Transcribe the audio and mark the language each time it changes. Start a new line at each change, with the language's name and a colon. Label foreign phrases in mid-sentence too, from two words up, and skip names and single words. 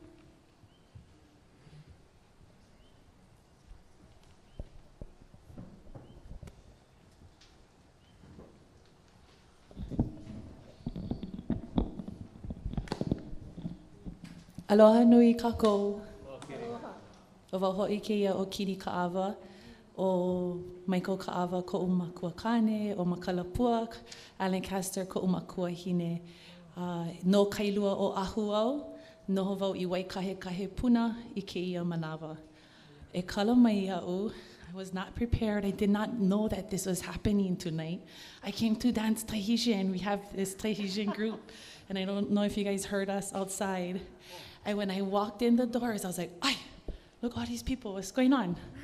Hawaiian: Aloha nui kākou. O wau ho'i keia o Kini Ka'ava, o Michael Ka'ava ko umakua kane, o Makalapuak, Alan Castor ko umakua hine, No kailua o ahu au, noho wau I waikahe puna I keia manawa. E kala mai ia'u,
English: I was not prepared. I did not know that this was happening tonight. I came to dance Tahitian. We have this Tahitian group, and I don't know if you guys heard us outside. And when I walked in the doors, I was like, "Ay, look all these people, what's going on?"